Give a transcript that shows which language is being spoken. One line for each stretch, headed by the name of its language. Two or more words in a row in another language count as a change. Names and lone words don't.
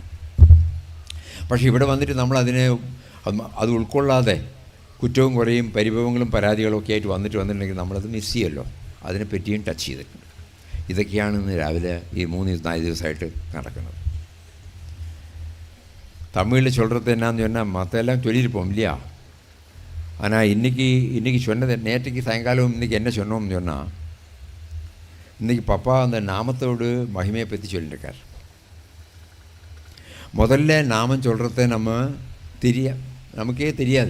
Malayalam: പക്ഷേ ഇവിടെ വന്നിട്ട് നമ്മളതിനെ അത് ഉൾക്കൊള്ളാതെ കുറ്റവും കുറയും പരിഭവങ്ങളും പരാതികളും ഒക്കെ ആയിട്ട് വന്നിട്ടുണ്ടെങ്കിൽ നമ്മളത് മിസ് ചെയ്യുമല്ലോ. അതിനെപ്പറ്റിയും ടച്ച് ചെയ്തിട്ടുണ്ട്. ഇതൊക്കെയാണ് ഇന്ന് രാവിലെ ഈ 3-4 ദിവസമായിട്ട് നടക്കുന്നത്.
Tamil: തമിഴിൽ சொல்கிறது என்னன்னு சொன்னால் மற்றெல்லாம் சொல்லியிருப்போம் இல்லையா. ஆனால் இன்றைக்கி சொன்னது நேற்றுக்கு சாயங்காலம் இன்றைக்கி என்ன சொன்னோம்னு சொன்னால், இன்றைக்கி பப்பா அந்த நாமத்தோடு மகிமையை பற்றி சொல்லியிருக்கார். முதல்ல நாமம் சொல்கிறத நமக்கே தெரியாது.